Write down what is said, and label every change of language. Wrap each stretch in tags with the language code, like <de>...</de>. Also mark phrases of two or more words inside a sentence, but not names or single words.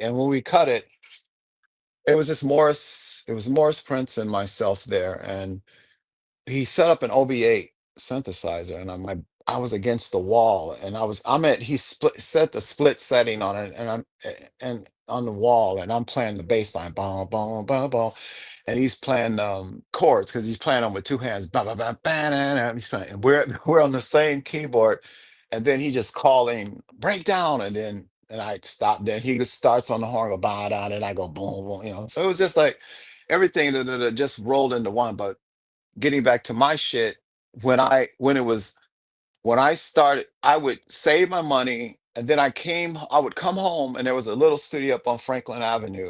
<en>And when we cut it, it was Morris, Prince, and myself there, and he set up an OB8 synthesizer, and I was against the wall, and I'm at he set the split setting on it, and and on the wall, and I'm playing the bass line, boom, boom, boom, boom, and he's playing chords because he's playing them with two hands, ba ba ba ba na, na, he's playing, and we're on the same keyboard, and then he just calling breakdown, and I stop. Then he just starts on the horn, go ba da, and I go boom, boom, So it was just like everything that just rolled into one. But getting back to my shit, when I started, I would save my money, and then I would come home, and there was a little studio up on Franklin Avenue.</en>